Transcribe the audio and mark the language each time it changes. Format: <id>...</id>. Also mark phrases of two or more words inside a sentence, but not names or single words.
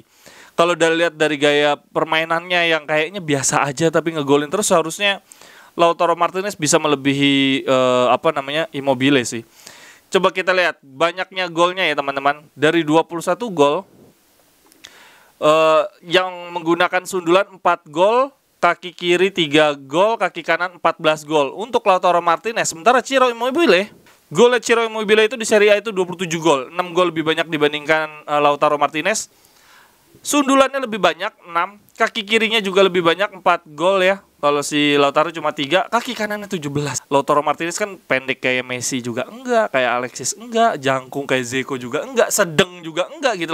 <id>Kalau lihat dari gaya permainannya yang kayaknya biasa aja tapi ngegolin terus, seharusnya Lautaro Martinez bisa melebihi Immobile sih. Coba kita lihat banyaknya golnya ya teman-teman. Dari 21 gol yang menggunakan sundulan 4 gol, kaki kiri 3 gol, kaki kanan 14 gol untuk Lautaro Martinez. Sementara Ciro Immobile, golnya Ciro Immobile itu di Serie A itu 27 gol, 6 gol lebih banyak dibandingkan Lautaro Martinez. Sundulannya lebih banyak 6, kaki kirinya juga lebih banyak 4 gol ya. Kalau si Lautaro cuma 3, kaki kanannya 17. Lautaro Martinez kan pendek kayak Messi juga enggak, kayak Alexis enggak, jangkung kayak Zeko juga enggak, sedang juga enggak gitu.</id>